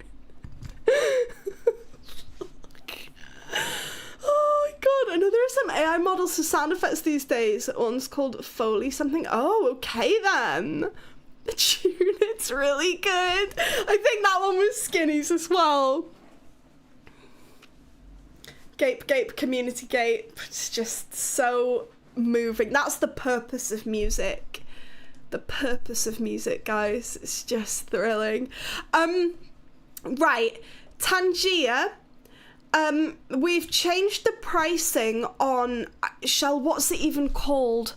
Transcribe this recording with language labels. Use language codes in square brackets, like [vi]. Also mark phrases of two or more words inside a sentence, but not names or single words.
[en] Oh my god, I know there are some AI models for sound effects these days. One's called Foley something. Oh, okay then. The tune, it's really good. I think that one was Skinny's as well. Gape, community gape. It's just so moving. That's the purpose of music. The purpose of music, guys. It's just thrilling. Right. Tangier. We've changed the pricing on what's it even called?